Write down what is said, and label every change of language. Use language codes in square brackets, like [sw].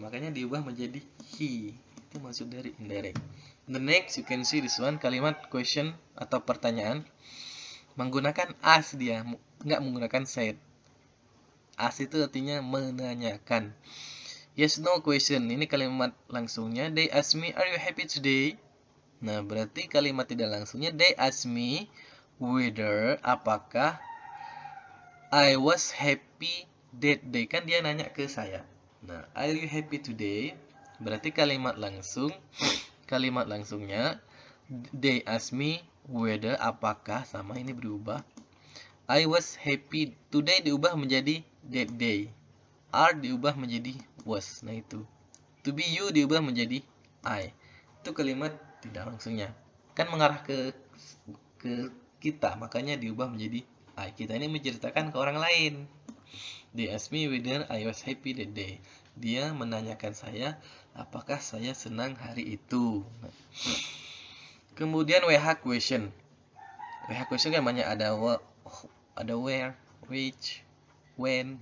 [id] Makanya diubah menjadi he. Itu maksud dari indirect. [en] The next you can see this one, [id] kalimat question atau pertanyaan menggunakan ask, dia nggak menggunakan said. Ask itu artinya menanyakan. Yes no question, ini kalimat langsungnya. [en] They ask me are you happy today. [id] Nah berarti kalimat tidak langsungnya [en] they ask me whether, [id] apakah [en] I was happy that day. [id] Kan dia nanya ke saya. Nah [en] are you happy today, [id] berarti kalimat langsung. Kalimat langsungnya [en] they ask me whether, [id] apakah, sama ini berubah. [en] I was happy today [id] diubah menjadi [en] that day. [id] Are diubah menjadi was. Nah itu. To be you diubah menjadi I. Itu kalimat tidak langsungnya. Kan mengarah ke kita, makanya diubah menjadi I. Kita ini menceritakan ke orang lain. [en] They ask me whether I was happy that day. [id] Dia menanyakan saya apakah saya senang hari itu. Kemudian WH question. WH question kan banyak, ada where, which, when.